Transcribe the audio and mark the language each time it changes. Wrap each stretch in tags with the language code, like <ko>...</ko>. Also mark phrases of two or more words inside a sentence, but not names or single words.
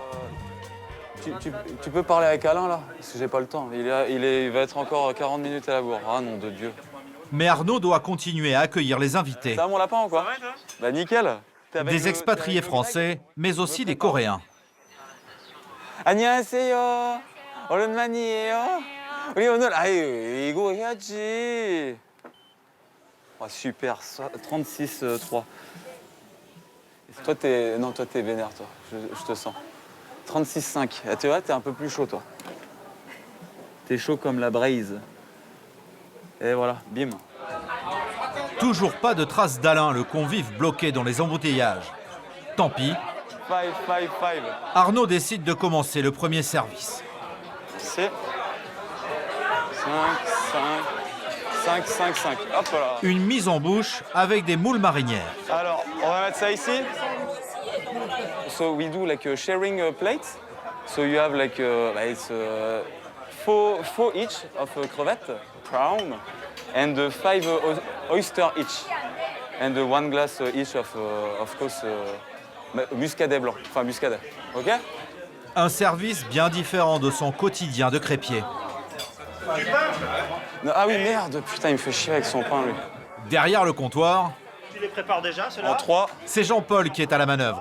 <fr>Tu peux parler avec Alain, là? Parce que j'ai pas le temps. Il va être encore 40 minutes à la bourre. Ah, nom de Dieu. Mais Arnaud doit continuer à accueillir les invités. Ça va, mon lapin, ou quoi? Bah, nickel. Des expatriés français, mais aussi des Coréens.</fr> <ko>안녕하세요. 오랜만이에요. 우리 오늘 아유 이거 해야지. 와 super 36-3.</ko> <fr>Toi t'es vénère toi. Je te sens. 36-5. Tu vois, t'es un peu plus chaud toi. T'es chaud comme la braise. Et voilà, bim. Toujours pas de trace d'Alain, le convive bloqué dans les embouteillages. Tant pis. 5. Arnaud décide de commencer le premier service. C'est 5. Hop là. Une mise en bouche avec des moules marinières. Alors, on va mettre ça ici.</fr> <en>So we do like a sharing plate. So you have like it's 4 each of crevette, prawn, and 5 oyster each, and 1 glass each of course</en> <fr>muscadet blanc, enfin muscadet.</fr> <en>Ok?</en> <fr>Un service bien différent de son quotidien de crépier. Non, ah oui, merde, putain, il me fait chier avec son pain, lui. Derrière le comptoir, Tu les prépares déjà, ceux-là? En 3. c'est Jean-Paul qui est à la manœuvre.</fr>